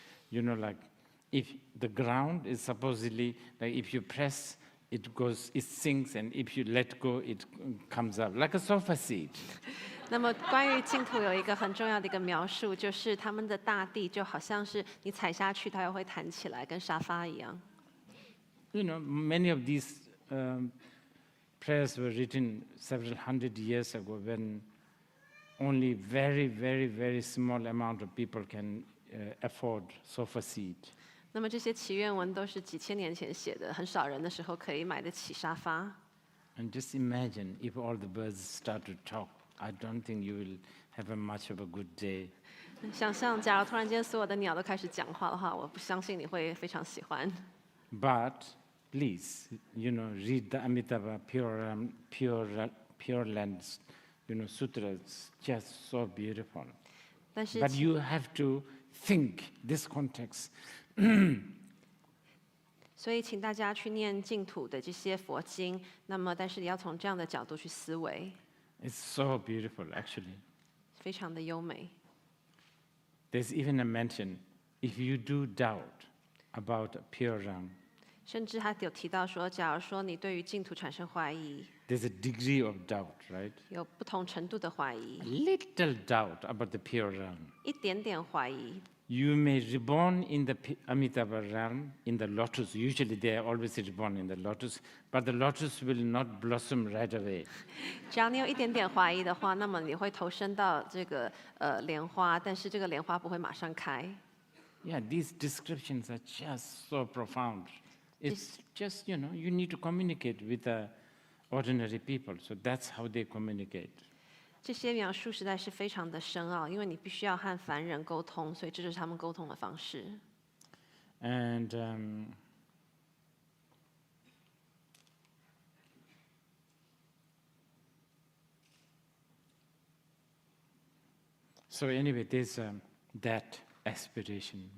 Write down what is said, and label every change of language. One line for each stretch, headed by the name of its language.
English: Like if the ground is supposedly, like if you press, it sinks, and if you let go, it comes up, like a sofa seat.
Chinese: 那么关于净土有一个很重要的一个描述，就是他们的大地就好像是你踩下去，它又会弹起来，跟沙发一样。
English: Many of these prayers were written several hundred years ago when only very, very, very small amount of people can afford sofa seat.
Chinese: 那么这些祈愿文都是几千年前写的，很少人的时候可以买得起沙发。
English: And just imagine if all the birds start to talk. I don't think you will have much of a good day.
Chinese: 想象，假如突然间所有的鸟都开始讲话的话，我不相信你会非常喜欢。
English: But please, read the Amitabha Pure Land, sutras, just so beautiful.
Chinese: 但是
English: But you have to think this context.
Chinese: 所以，请大家去念净土的这些佛经。那么，但是你要从这样的角度去思维，
English: It's so beautiful, actually.
Chinese: 非常的优美。
English: There's even a mention, if you do doubt, about pure realm.
Chinese: 甚至他有提到说，假如说你对于净土产生怀疑，
English: There's a degree of doubt, right?
Chinese: 有不同程度的怀疑
English: A，little doubt about the pure realm.
Chinese: 一点点怀疑，
English: You may reborn in the Amitabha realm, in the lotus. Usually they are always reborn in the lotus, but the lotus will not blossom right away.
Chinese: 只要你有一点点怀疑的话，那么你会投身到这个莲花，但是这个莲花不会马上开。
English: Yeah, these descriptions are just so profound. It's just, you need to communicate with the ordinary people. So that's how they communicate.
Chinese: 这些描述实在是非常的深奥，因为你必须要和凡人沟通，所以这就是他们沟通的方式。
English: And so anyway, there's that aspiration.